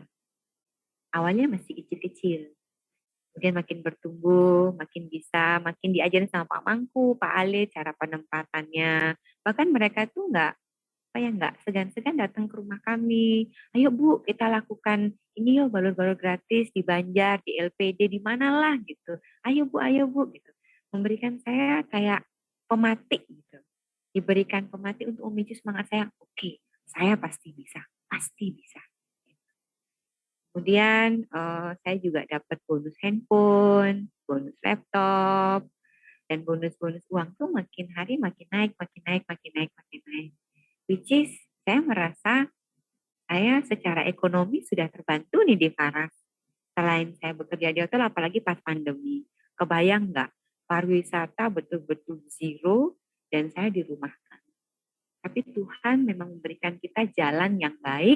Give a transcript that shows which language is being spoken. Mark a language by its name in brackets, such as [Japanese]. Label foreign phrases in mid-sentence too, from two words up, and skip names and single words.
[Indonesian] Awalnya masih kecil-kecil. Kemudian makin bertumbuh, makin bisa, makin diajarin sama Pak Mangku, Pak Ale, cara penempatannya. Bahkan mereka tuh nggak segan-segan datang ke rumah kami. Ayo Bu, kita lakukan ini yuk, balur-balur gratis di Banjar, di LPD, di manalah gitu. Ayo Bu, gitu. Memberikan saya kayak pematik gitu. Diberikan pematik untuk memicu semangat saya. Oke, saya pasti bisa. Kemudian saya juga dapat bonus handphone, bonus laptop, dan bonus-bonus uang tuh makin hari makin naik. [English] Which is [Indonesian] saya merasa saya secara ekonomi sudah terbantu nih di Paras. Selain saya bekerja di hotel, apalagi pas pandemi. Kebayang nggak? Pariwisata betul-betul zero dan saya dirumahkan. Tapi Tuhan memang memberikan kita jalan yang baik.